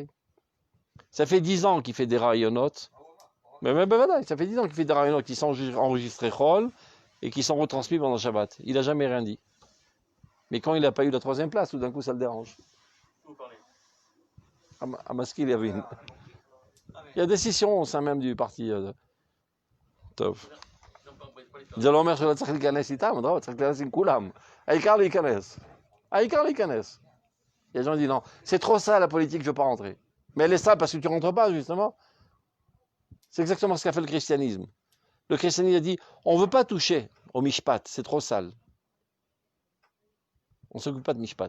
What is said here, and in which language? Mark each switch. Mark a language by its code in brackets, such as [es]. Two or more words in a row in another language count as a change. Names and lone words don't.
[fr] Ça fait 10 ans qu'il fait des rayonnotes. Mais voilà, ça fait 10 ans qu'il fait des rayonnotes qui sont enregistrés Chol et qui sont retransmis pendant Shabbat. Il n'a jamais rien dit. Mais quand il n'a pas eu la troisième place, tout d'un coup ça le dérange. Vous parlez. À Maskil, il y a des scissions au sein même du parti. Tov. [he] זה לא אומר שלא צריך להיכנס איתם, צריך להיכנס עם כולם. העיקר להיכנס. [fr] Il y a des gens qui disent non, c'est trop ça la politique, je ne veux pas rentrer. Mais elle est sale parce que tu rentres pas, justement. C'est exactement ce qu'a fait le christianisme. Le christianisme a dit, on ne veut pas toucher au mishpat, c'est trop sale. On ne s'occupe pas de mishpat.